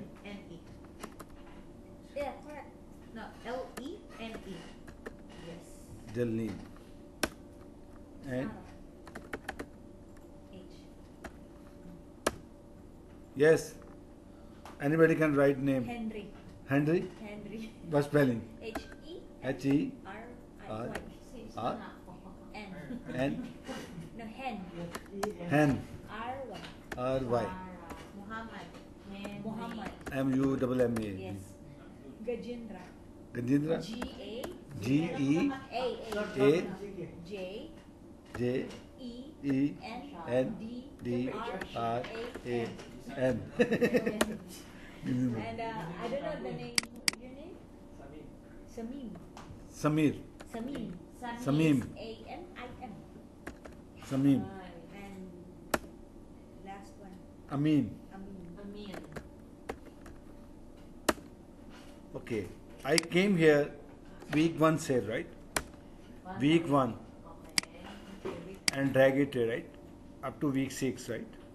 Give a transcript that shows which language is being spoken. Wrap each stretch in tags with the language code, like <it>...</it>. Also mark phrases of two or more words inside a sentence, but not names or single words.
<en>N-E. Yeah, correct. No, L-E-N-E. Yes. Jalni. And H. yes, anybody can write name. Henry. Henry. Henry. What spelling? H-E. H-E. R-I-Y. R. N. N. No, hen. Hen. R-Y. R-Y. Muhammad. Muhammad. M-U-M-M-A. Yes. Gajendra. Gajendra. G-A. G-E. A. J. J. E. E. N. N. D. R. A. N. And I don't know the name. Your name? Samim. Samir. Samim. Samim. A-M-I-M. Samim. And last one. Amin. Amin. Okay. I came here week 1 sale, right? Week 1. Okay. And drag it, right? Up to week 6, right?</en>